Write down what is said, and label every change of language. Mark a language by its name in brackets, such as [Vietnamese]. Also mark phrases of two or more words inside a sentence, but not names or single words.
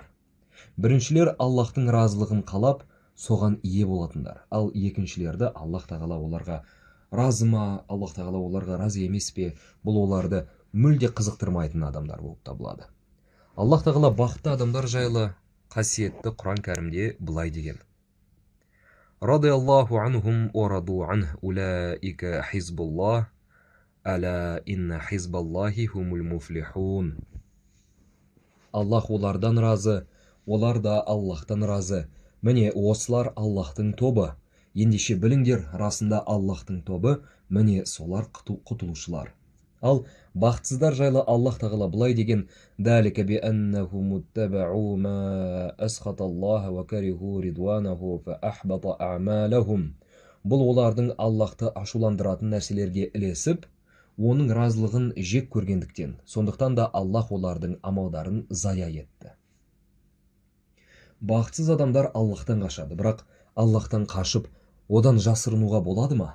[Kazakh] Біріншілер Аллахтың разылығын қалап, соған ие болатындар, ал екіншілерді Аллах тағала оларға разы ма, Аллах тағала оларға разы емес пе, бұл оларды мүлде қызықтырмайтын адамдар болып табылады. Аллах тағала бақытты адамдар жайлы қасиетті Құран кәрімде былай деген: [Arabic] رضي الله عنهم ورضوا عنه أولئك حزب الله ألا إن حزب الله هم المفلحون. [Kazakh] Аллах олардан разы, олар да Аллахтан разы. Міне осылар Аллахтың тобы. Ендеше біліңдер, расында Аллахтың тобы, міне солар құтылушылар. Ал бақытсыздар жайлы Аллах тағала былай деген: [Arabic] ذلك بأنهم اتبعوا ما أسخط الله وكرهوا رضوانه فأحبط أعمالهم. [Kazakh] Бұл олардың Аллахты ашуландыратын нәрселерге ілесіп, оның разылығын жек көргендіктен, сондықтан да Аллах олардың амалдарын зая етті. Бақытсыз адамдар Аллахтан қашады, бірақ Аллахтан қашып, одан жасырынуға болады ма?